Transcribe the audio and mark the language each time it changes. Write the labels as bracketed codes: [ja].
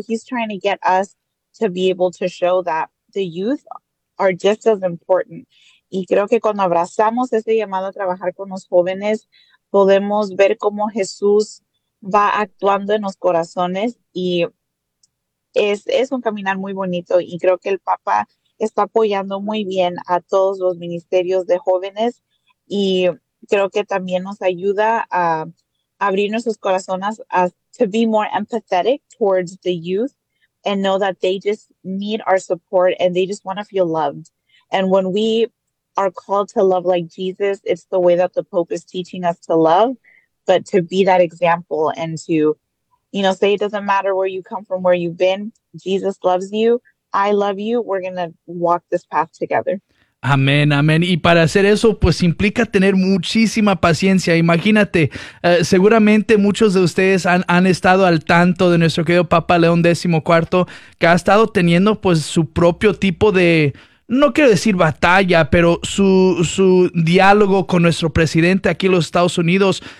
[en] He's trying to get us to be able to show that the youth are just as important. [es] Y creo que cuando abrazamos ese llamado a trabajar con los jóvenes, podemos ver cómo Jesús va actuando en los corazones y es un caminar muy bonito. Y creo que el Papa está apoyando muy bien a todos los ministerios de jóvenes y creo que también nos ayuda a abrir nuestros corazones a [en] to be more empathetic towards the youth and know that they just need our support and they just want to feel loved. And when we are called to love like Jesus, it's the way that the Pope is teaching us to love, but to be that example and to, you know, say it doesn't matter where you come from, where you've been, Jesus loves you, I love you, we're going to walk this path together. [es] Amén, amén. Y para hacer eso, pues implica tener muchísima paciencia. Imagínate, seguramente muchos de ustedes han estado al tanto de nuestro querido Papa León XIV, que ha estado teniendo pues su propio tipo de, no quiero decir batalla, pero su diálogo con nuestro presidente aquí en los Estados Unidos.